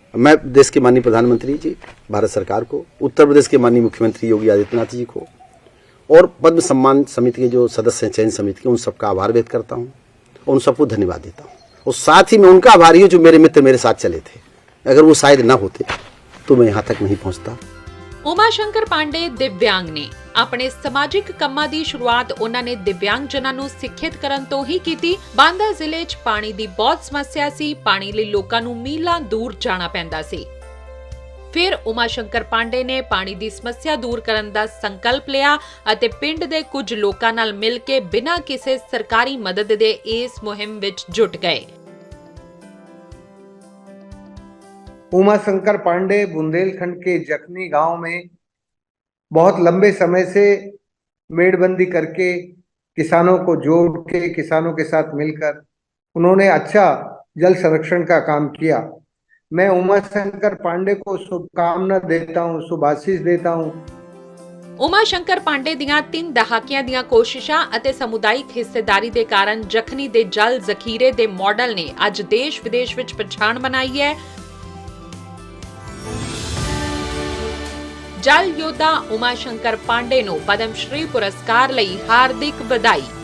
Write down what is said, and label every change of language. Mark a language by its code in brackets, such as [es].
[hi] मैं देश के माननीय प्रधानमंत्री जी, भारत सरकार को, उत्तर प्रदेश के माननीय मुख्यमंत्री योगी आदित्यनाथ जी को और पद्म सम्मान समिति के जो सदस्य हैं, चयन समिति के, उन सबका आभार व्यक्त करता हूँ और उन सबको धन्यवाद देता हूँ। और साथ ही मैं उनका आभारी हूँ जो मेरे मित्र मेरे साथ चले थे। अगर वो शायद ना होते तो मैं यहाँ तक नहीं पहुँचता। [pa] ਉਮਾ ਸ਼ੰਕਰ ਪਾਂਡੇ ਦਿਵਿਆਂਗ ਨੇ। ਆਪਣੇ ਸਮਾਜਿਕ ਕੰਮਾਂ ਦੀ ਸ਼ੁਰੂਆਤ ਉਹਨਾਂ ਨੇ ਦਿਵਿਆਂਗ ਜਨਾਂ ਨੂੰ ਸਿੱਖਿਅਤ ਕਰਨ ਤੋਂ ਹੀ ਕੀਤੀ। ਬਾਂਦਾ ਜ਼ਿਲ੍ਹੇ 'ਚ ਪਾਣੀ ਦੀ ਬਹੁਤ ਸਮੱਸਿਆ ਸੀ। ਪਾਣੀ ਲਈ ਲੋਕਾਂ ਨੂੰ ਮੀਲਾਂ ਦੂਰ ਜਾਣਾ ਪੈਂਦਾ ਸੀ। ਫਿਰ ਉਮਾ ਸ਼ੰਕਰ ਪਾਂਡੇ ਨੇ ਪਾਣੀ ਦੀ ਸਮੱਸਿਆ ਦੂਰ ਕਰਨ ਦਾ ਸੰਕਲਪ ਲਿਆ ਅਤੇ ਪਿੰਡ ਦੇ ਕੁਝ ਲੋਕਾਂ ਨਾਲ ਮਿਲ ਕੇ ਬਿਨਾਂ ਕਿਸੇ ਸਰਕਾਰੀ ਮਦਦ ਦੇ ਇਸ ਮੁਹਿੰਮ ਵਿੱਚ ਜੁਟ ਗਏ। [hi] उमा शंकर पांडे बुंदेलखंड के जखनी गांव में बहुत लंबे समय से मेड़बंदी करके किसानों को जोड़ के किसानों के साथ मिलकर उन्होंने अच्छा जल संरक्षण का काम किया। मैं उमा शंकर पांडे को शुभकामना देता हूँ, शुभाशीष देता हूँ। [pa] ਉਮਾ ਸ਼ੰਕਰ ਪਾਂਡੇ ਦੀਆਂ 3 ਦਹਾਕਿਆਂ ਦੀਆਂ ਕੋਸ਼ਿਸ਼ਾਂ ਅਤੇ ਸਮੁਦਾਇਕ ਹਿੱਸੇਦਾਰੀ ਦੇ ਕਾਰਨ ਜਖਨੀ ਦੇ ਜਲ ਜ਼ਖੀਰੇ ਦੇ ਮਾਡਲ ਨੇ ਅੱਜ ਦੇਸ਼ ਵਿਦੇਸ਼ ਵਿੱਚ ਪਛਾਣ ਬਣਾਈ ਹੈ। ਜਲ ਯੋਧਾ ਉਮਾ ਸ਼ੰਕਰ ਪਾਂਡੇ ਨੂੰ ਪਦਮ ਸ਼੍ਰੀ ਪੁਰਸਕਾਰ ਲਈ ਹਾਰਦਿਕ ਵਧਾਈ।